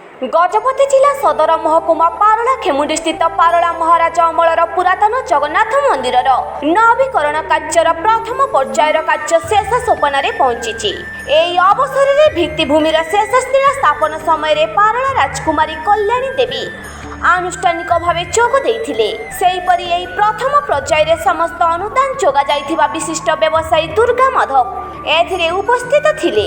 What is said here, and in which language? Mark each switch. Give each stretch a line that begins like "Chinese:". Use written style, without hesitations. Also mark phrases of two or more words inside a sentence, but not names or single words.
Odia: ଗଜପତି ଜିଲ୍ଲା ସଦର ମହକୁମା ପାରଳା ଖେମୁଣ୍ଡି ସ୍ଥିତ ପାରଳା ମହାରାଜ ଅମଳର ପୁରାତନ ଜଗନ୍ନାଥ ମନ୍ଦିର ନବୀକରଣ କାର୍ଯ୍ୟର ପ୍ରଥମ ପର୍ଯ୍ୟାୟର କାର୍ଯ୍ୟ ଶେଷ ସୋପାନ ପହଞ୍ଚି। ଏହି ଅବସରରେ ଭିତ୍ତିଭୂମିର ଶେଷ ଶିଳା ସ୍ଥାପନ ସମୟରେ ପାରଳା ରାଜକୁମାରୀ କଲ୍ୟାଣୀ ଦେବୀ ଆନୁଷ୍ଠାନିକ ଭାବେ ଯୋଗ ଦେଇଥିଲେ। ସେହିପରି ଏହି ପ୍ରଥମ ପର୍ଯ୍ୟାୟରେ ସମସ୍ତ ଅନୁଦାନ ଯୋଗାଯାଇଥିବା ବିଶିଷ୍ଟ ବ୍ୟବସାୟୀ ଦୁର୍ଗା ମାଧବ ଏଥିରେ ଉପସ୍ଥିତ ଥିଲେ।